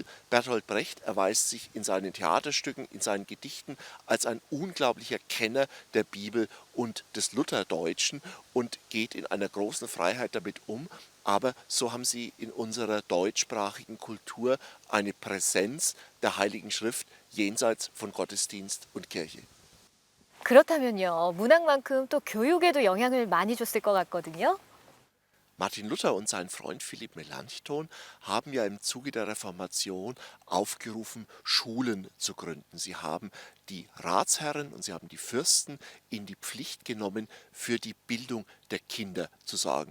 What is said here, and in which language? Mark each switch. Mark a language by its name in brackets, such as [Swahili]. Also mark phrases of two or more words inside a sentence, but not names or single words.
[German] Bertolt Brecht erweist sich in seinen Theaterstücken, in seinen Gedichten als ein unglaublicher Kenner der Bibel und des Lutherdeutschen und geht in einer großen Freiheit damit um. Aber so haben sie in unserer deutschsprachigen Kultur eine Präsenz der Heiligen Schrift jenseits von Gottesdienst und Kirche. [Korean] 그렇다면요, 문학만큼 또 교육에도 영향을 많이 줬을 것 같거든요. [German] Martin Luther und sein Freund Philipp Melanchthon haben ja im Zuge der Reformation aufgerufen, Schulen zu gründen. Sie haben die Ratsherren und sie haben die Fürsten in die Pflicht genommen, für die Bildung der Kinder zu sorgen.